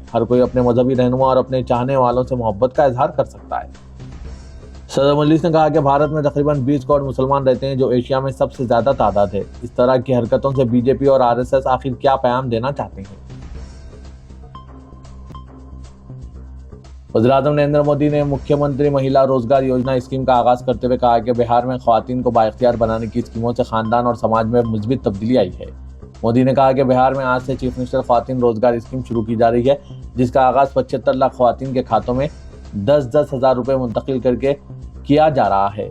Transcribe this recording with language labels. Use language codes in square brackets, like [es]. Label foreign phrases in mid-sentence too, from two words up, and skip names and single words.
[ur] ہر کوئی اپنے مذہبی رہنما اور اپنے چاہنے والوں سے محبت کا اظہار کر سکتا ہے۔ صدر مجلس نے کہا کہ بھارت میں تقریباً 20 کروڑ مسلمان رہتے ہیں جو ایشیا میں سب سے زیادہ تعداد ہے۔ اس طرح کی حرکتوں سے BJP اور RSS آخر کیا پیغام دینا چاہتے ہیں؟ وزیراعظم نریندر مودی نے مکھیہ منتری مہیلا روزگار یوجنا اسکیم کا آغاز کرتے ہوئے کہا کہ بہار میں خواتین کو بااختیار بنانے کی اسکیموں سے خاندان اور سماج میں مثبت تبدیلی آئی ہے۔ مودی نے کہا کہ بہار میں آج سے [en] Chief Minister [ur] خواتین روزگار اسکیم شروع کی جا رہی ہے، جس کا آغاز 75 لاکھ خواتین کے کھاتوں میں 10-10 ہزار روپے منتقل کر کے کیا جا رہا ہے۔